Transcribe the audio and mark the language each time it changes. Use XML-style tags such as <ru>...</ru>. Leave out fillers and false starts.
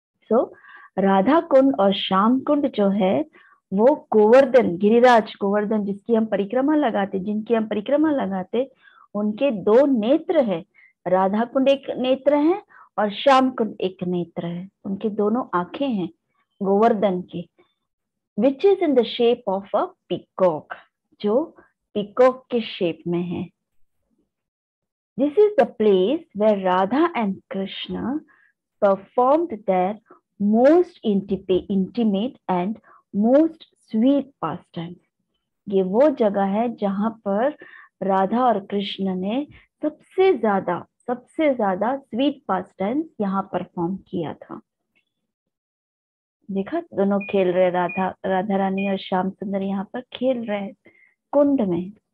<hi>सो राधा कुंड और श्याम कुंड जो है वो गोवर्धन, गिरिराज गोवर्धन जिसकी हम परिक्रमा लगाते, जिनकी हम परिक्रमा लगाते, उनके 2 नेत्र है। राधा कुंड एक नेत्र है और श्याम कुंड एक नेत्र है, उनके दोनों आंखें हैं गोवर्धन की,</hi> <en>which is in the shape of a peacock,</en> <hi>जो पीकॉक के शेप में है।</hi> <en>This is the place where Radha and Krishna performed their most intimate and most sweet pastimes.</en> <hi>ये वो जगह है जहां पर राधा और कृष्ण ने सबसे ज्यादा स्वीट पास्टाइम्स यहाँ परफॉर्म किया था। देखा, दोनों खेल रहे, राधा रानी और श्याम सुंदर यहाँ पर खेल रहे हैं कुंड में।</hi>